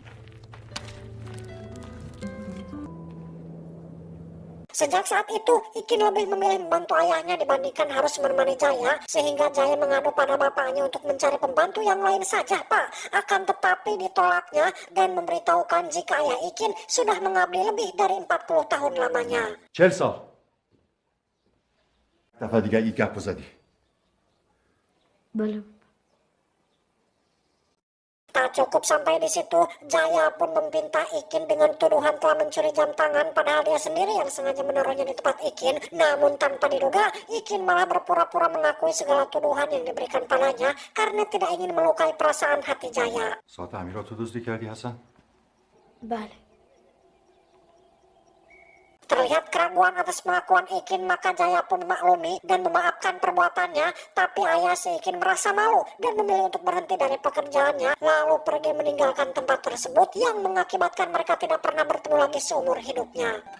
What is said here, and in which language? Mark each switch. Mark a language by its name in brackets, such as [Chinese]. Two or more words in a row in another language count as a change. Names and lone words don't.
[Indonesian] Sejak saat itu, Ikin lebih memilih membantu ayahnya dibandingkan harus menemani Jaya, sehingga Jaya mengadu pada bapaknya untuk mencari pembantu yang lain saja, Pak. Akan tetapi ditolaknya dan memberitahukan jika ayah Ikin sudah mengabdi lebih dari 40 tahun lamanya. [Persian] 40 سال. دفعه دیگه این گپ رو زدی. بله. [Indonesian] Tak cukup sampai di situ, Jaya pun meminta Ikin dengan tuduhan telah mencuri jam tangan, padahal dia sendiri yang sengaja menaruhnya di tempat Ikin. Namun tanpa diduga, Ikin malah berpura-pura mengakui segala tuduhan yang diberikan padanya karena tidak ingin melukai perasaan hati Jaya. [Persian] ساعت امیرات رو دزدی کردی حسن؟ بله. [Indonesian] Terlihat keraguan atas pengakuan Ikin, maka Jaya pun memaklumi dan memaafkan perbuatannya. Tapi ayah si Ikin merasa malu dan memilih untuk berhenti dari pekerjaannya, lalu pergi meninggalkan tempat tersebut yang mengakibatkan mereka tidak pernah bertemu lagi seumur hidupnya.